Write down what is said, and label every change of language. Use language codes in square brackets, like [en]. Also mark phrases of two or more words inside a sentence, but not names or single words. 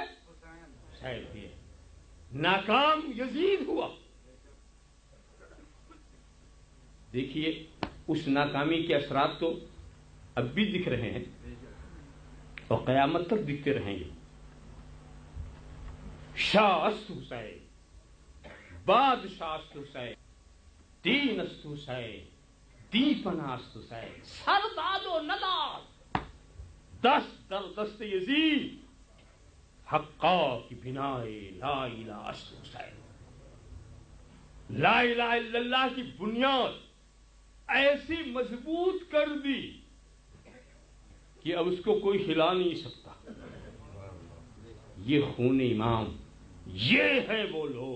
[ur] حسین ہوئے. ناکام یزید ہوا. دیکھیے اس ناکامی کے اثرات تو اب بھی دکھ رہے ہیں اور قیامت تک دکھتے رہیں گے. [fa] شاہ است حسین، بادشاہ است حسین، دین است حسین، دیپنا است حسین، سرداد و نداد دست در دست یزید، حقا کی بنائے لا الہ است حسین. [ar] لا الہ الا اللہ [ur] کی بنیاد ایسی مضبوط کر دی کہ اب اس کو کوئی ہلا نہیں سکتا. یہ خون امام، یہ ہے وہ لوگ.